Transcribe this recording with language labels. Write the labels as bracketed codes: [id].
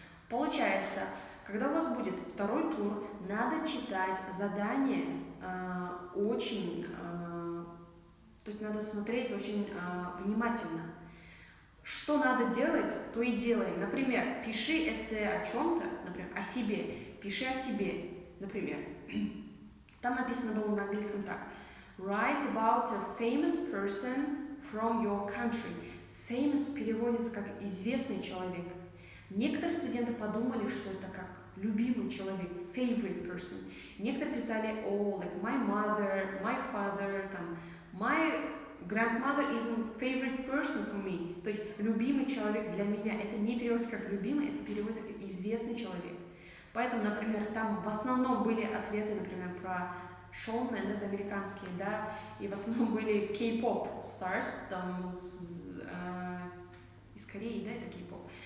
[ru] Получается, когда у вас будет второй тур, надо читать задание очень, то есть надо смотреть очень внимательно. Что надо делать, то и делаем. Например, пиши эссе о чем-то, например, о себе. Пиши о себе, например. Там написано было на английском так. [en] Write about a famous person from your country. [ru] Famous переводится как известный человек. Некоторые студенты подумали, что это как любимый человек, [en] favorite person. [ru] Некоторые писали, [en] like my mother, my father, [ru] там, [en] my grandmother is a favorite person for me. [ru] То есть любимый человек для меня. Это не переводится как любимый, это переводится как известный человек. Поэтому, например, там в основном были ответы, например, про Шон Мендес американские, да, и в основном были K-pop stars, там из Кореи, да, это K-pop.